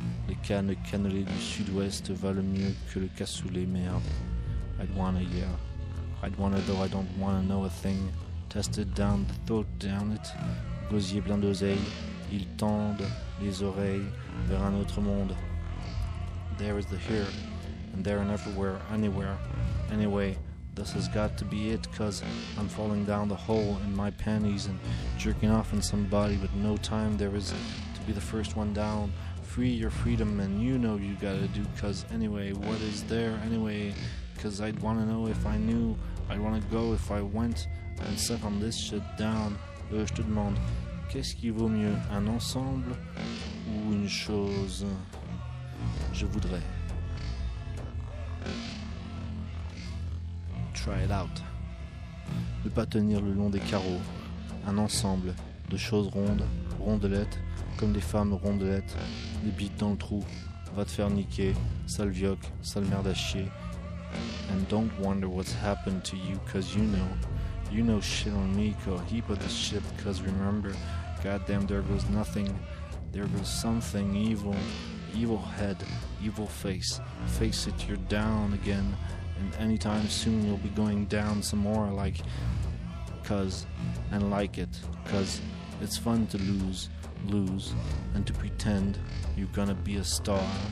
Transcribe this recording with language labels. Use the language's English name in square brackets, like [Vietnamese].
[French] Les cannes cannelées du sud-ouest valent mieux que le cassoulet, merde. [English] I'd wanna, yeah. I'd wanna, though I don't wanna know a thing. Tasted down, thought down it. [French] Gosier plein d'oseille, ils tendent les oreilles vers un autre monde. [English] There is the here, and there and everywhere, anywhere. Anyway, this has got to be it, 'cause I'm falling down the hole in my panties and jerking off in somebody with no time. There is to be the first one down. Free your freedom, and you know you gotta do, 'cause anyway, what is there anyway? 'Cause I'd wanna know if I knew. I'd wanna go if I went and sat on this shit down. [French] Je te demande, qu'est-ce qui vaut mieux, un ensemble ou une chose? Je voudrais. [English] Try it out. [French] Ne pas tenir le long des carreaux. Un ensemble de choses rondes, rondelettes, comme des femmes rondelettes, des bites dans le trou. Va te faire niquer, sale vioque, sale merde à chier. [English] And don't wonder what's happened to you, 'cause you know. You know shit on me, a heap of the shit, 'cause remember, goddamn, there goes nothing, there goes something evil, evil head, evil face, face it, you're down again, and anytime soon you'll be going down some more, like, 'cause, and like it, 'cause it's fun to lose, lose, and to pretend you're gonna be a star.